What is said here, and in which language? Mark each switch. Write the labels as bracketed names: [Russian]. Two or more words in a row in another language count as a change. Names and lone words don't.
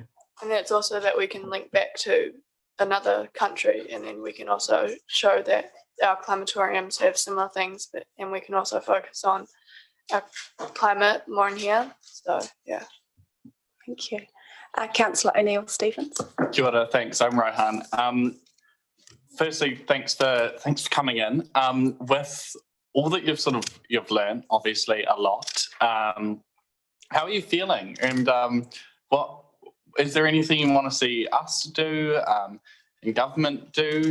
[English] And that's also that we can link back to another country, and then we can also show that our climatoriums have similar things, and we can also focus on our climate more in here. So yeah. Thank you. Councillor O'Neill Stephens. [Māori] Kia ora, [English] thanks. I'm Rohan. Firstly, thanks for coming in. With all that you've learned, obviously a lot. How are you feeling? And what is there anything you want to see us do, and government do?